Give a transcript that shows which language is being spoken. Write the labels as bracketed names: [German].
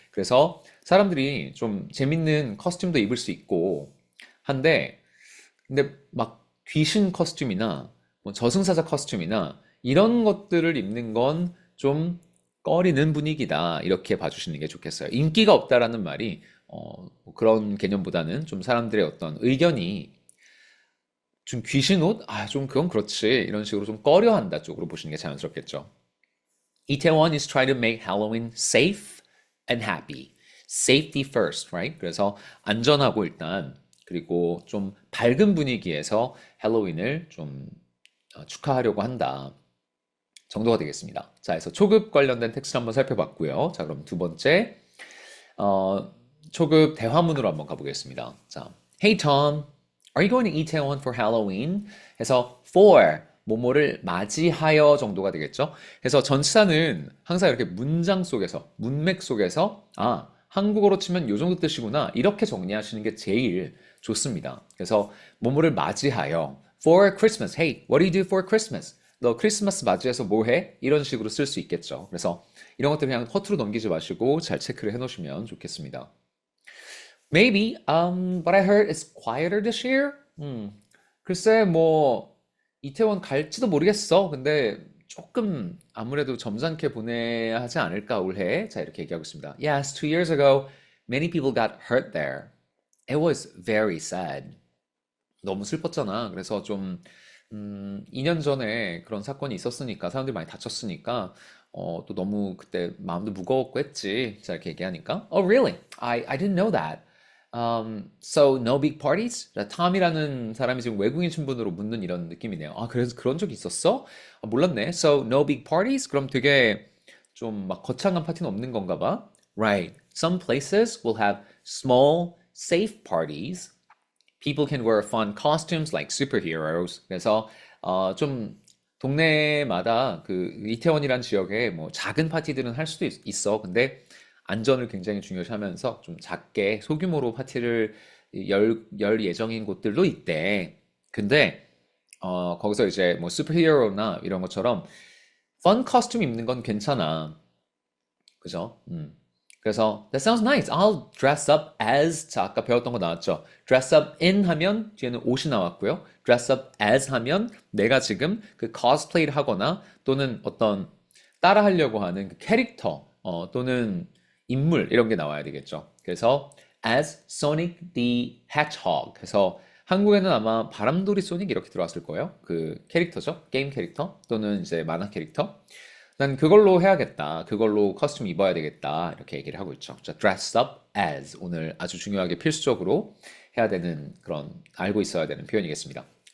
[Korean] 그래서 사람들이 좀 재밌는 커스튬도 입을 수 있고 한데 근데 막 귀신 커스튬이나 뭐 저승사자 커스튬이나 이런 것들을 입는 건 좀 꺼리는 분위기다. 이렇게 봐주시는 게 좋겠어요. 인기가 없다라는 말이 뭐 그런 개념보다는 좀 사람들의 어떤 의견이 좀 귀신 옷? 아, 좀 그건 그렇지. 이런 식으로 좀 꺼려한다 쪽으로 보시는 게 자연스럽겠죠. [English] Itaewon is trying to make Halloween safe and happy. Safety first, right? [Korean] 그래서 안전하고 일단 그리고 좀 밝은 분위기에서 할로윈을 좀 축하하려고 한다. 정도가 되겠습니다. 자, 그래서 초급 관련된 텍스트 한번 살펴봤고요. 자, 그럼 두 번째 초급 대화문으로 한번 가보겠습니다. [English] 자, Hey Tom, are you going to Itaewon for Halloween? [Korean] 해서 for 뭐뭐를 맞이하여 정도가 되겠죠. 그래서 전치사는 항상 이렇게 문장 속에서 문맥 속에서 아 한국어로 치면 요 정도 뜻이구나 이렇게 정리하시는 게 제일 좋습니다. 그래서 뭐뭐를 맞이하여 [English] for Christmas. Hey, what do you do for Christmas? [Korean] 너 크리스마스 맞이해서 뭐 해? 이런 식으로 쓸 수 있겠죠. 그래서 이런 것들 그냥 허투루 넘기지 마시고 잘 체크를 해놓으시면 좋겠습니다. [English] Maybe, but I heard it's quieter this year. [Korean] 글쎄 뭐 이태원 갈지도 모르겠어. 근데 조금 아무래도 점잖게 보내야 하지 않을까 올해. 자 이렇게 얘기하고 있습니다. [English] Yes, 2 years ago, many people got hurt there. It was very sad. [Korean] 너무 슬펐잖아. 그래서 좀 2년 전에 그런 사건이 있었으니까 사람들이 많이 다쳤으니까 또 너무 그때 마음도 무거웠고 했지. 자 이렇게 얘기하니까 [English] Oh really? I didn't know that. So no big parties? [Korean] 탐이라는 사람이 지금 외국인 신분으로 묻는 이런 느낌이네요. 아 그래서 그런 적이 있었어? 아, 몰랐네. [English] So no big parties? [Korean] 그럼 되게 좀 막 거창한 파티는 없는 건가 봐. [English] Right. Some places will have small, safe parties. People can wear fun costumes like superheroes. [Korean] 그래서 좀 동네마다 그 이태원이란 지역에 뭐 작은 파티들은 할 수도 있어. 근데 안전을 굉장히 중요시하면서 좀 작게 소규모로 파티를 열 예정인 곳들도 있대. 근데 거기서 이제 뭐 슈퍼히어로나 이런 것처럼 펀 커스튬 입는 건 괜찮아. 그죠? 그래서 [English] that sounds nice. I'll dress up as [Korean] 자 아까 배웠던 거 나왔죠. dress up in 하면 뒤에는 옷이 나왔고요. dress up as 하면 내가 지금 그 cosplay를 하거나 또는 어떤 따라 하려고 하는 그 캐릭터 또는 인물 이런 게 나와야 되겠죠. 그래서 [English] as Sonic the Hedgehog. [Korean] 그래서 한국에는 아마 바람돌이 소닉 이렇게 들어왔을 거예요. 그 캐릭터죠. 게임 캐릭터 또는 이제 만화 캐릭터. 난 그걸로 해야겠다. 그걸로 커스튬 입어야 되겠다. 이렇게 얘기를 하고 있죠. 자, dress up as 오늘 아주 중요하게 필수적으로 해야 되는 그런 알고 있어야 되는 표현이겠습니다.